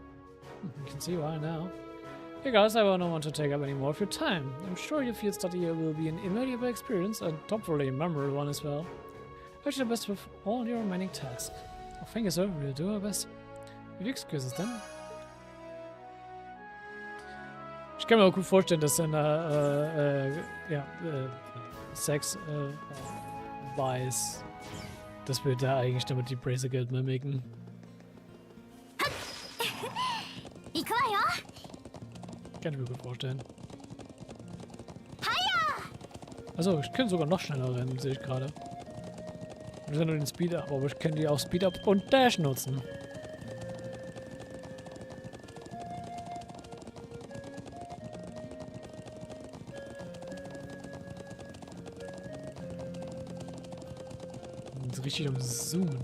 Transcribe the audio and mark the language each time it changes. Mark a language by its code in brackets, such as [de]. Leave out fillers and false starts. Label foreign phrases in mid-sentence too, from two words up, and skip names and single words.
[en] You can see why now. Hey guys, I don't want to take up any more of your time. I'm sure your field study here will be an invaluable experience, and hopefully a memorable one as well. Wish you the best with all your remaining tasks. Oh, thank you, sir. We'll do our best. If you excuse us then. [de] Ich kann mir auch gut vorstellen, dass er Sex weiß, dass wir da eigentlich damit die Bracer Guild mimiken. [ja] 行くわよ。 [de] Kann ich mir gut vorstellen. Also, ich kann sogar noch schneller rennen, sehe ich gerade. Wir sind nur den [en] Speed Up, [de] aber ich kann die auch [en] Speed Up [de] und Dash nutzen. Und richtig am Zoomen.